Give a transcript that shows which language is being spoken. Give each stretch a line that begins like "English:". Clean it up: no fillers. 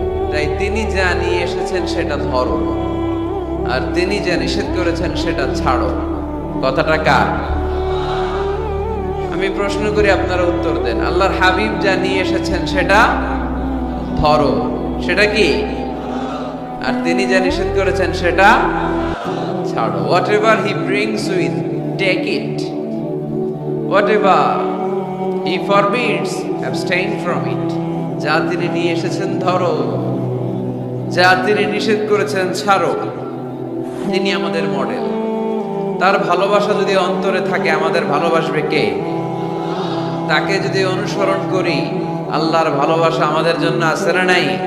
Bangla: তাই তিনি যা নিয়ে এসেছেন সেটা ধরো, আর তিনি যা নিষেধ করেছেন সেটা ছাড়ো। কথাটা কার? আমি প্রশ্ন করি, আপনারা উত্তর দেন। আল্লাহর হাবিব যা নিয়ে এসেছেন সেটা ধরো, সেটা কি? আর তিনি যা নিষেধ করেছেন সেটা ছাড়ো।
English: Whatever he brings with, take it. Whatever he forbids, abstain from it.
Bangla: যা তিনি নিয়ে এসেছেন ধরো, যা তিনি নিষেধ করেছেন ছাড়ো। তিনি আমাদের মডেল। তার ভালোবাসা যদি অন্তরে থাকে, আমাদের ভালোবাসবে কে? তাকে যদি অনুসরণ করি, আল্লাহর ভালোবাসা আমাদের জন্য আছে না নাই?